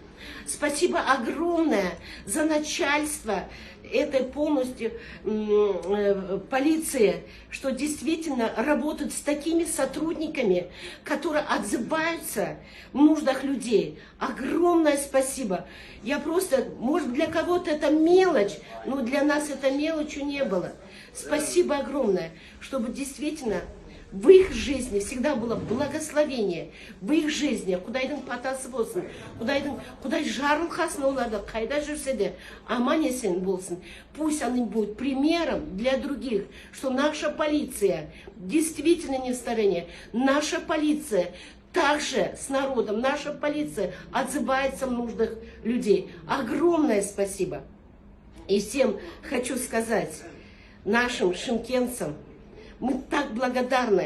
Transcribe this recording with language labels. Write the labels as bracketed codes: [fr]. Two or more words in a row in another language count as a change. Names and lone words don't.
[ru] Спасибо огромное за начальство этой полностью полиции, что действительно работают с такими сотрудниками, которые отзываются в нуждах людей. Огромное спасибо. Я просто, может, для кого-то это мелочь, но для нас это мелочью не было. Спасибо огромное, чтобы действительно в их жизни всегда было благословение, в их жизни, [kk] Құдайдың патасы болсын, Құдай жарылқасын оларды, қайда жүрсе де аман есен болсын. [ru] Пусть они будут примером для других, что наша полиция действительно не в стороне, наша полиция также с народом, наша полиция отзывается в нуждах людей. Огромное спасибо. И всем хочу сказать, нашим шымкентцам, мы так благодарны.